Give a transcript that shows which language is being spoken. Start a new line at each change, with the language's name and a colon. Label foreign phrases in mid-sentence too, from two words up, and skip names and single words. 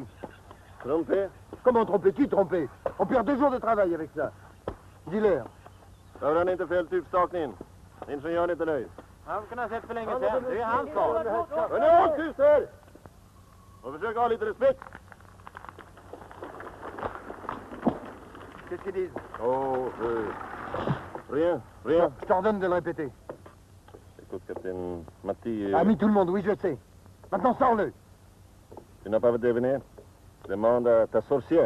French: Trompé? Comment tromper? Qui tromper? On perd 2 jours de travail avec ça. Dis-leur.
Swedish: Varför har ni inte fällt typstakningen? Ingenjören är inte nöjd. Han kunde ha sett för länge sedan. Det är hans sak. Hörni, håll tyst här! Och försök ha lite respekt.
French: Qu'est-ce qu'ils disent? Oh, rien, rien. Je t'ordonne de le répéter. Écoute, capitaine Matti... Ami tout le monde, oui, je sais. Maintenant, sors-le. Tu n'as pas deviné? Demande à ta sorcière.